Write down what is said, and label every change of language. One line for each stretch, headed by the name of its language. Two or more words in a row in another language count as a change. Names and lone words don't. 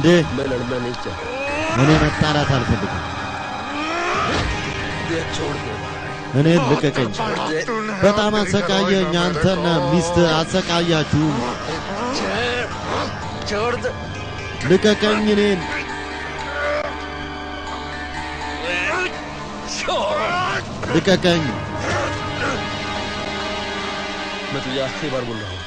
Hindi: मैं लड़ना नहीं चाहता
Amharic: እኔ መጣላት አልፈልግም
Hindi: ये छोड़ दे
Amharic: እኔ ልቀቀኝ በጣም አሰቃየኝ አንተና ሚስት አሰቃያችሁ
Hindi: छोड़ दे
Amharic: ልቀቀኝ እኔን ልቀቀኝ
Hindi: मैं तुझे आखिरी बार बोल रहा हूँ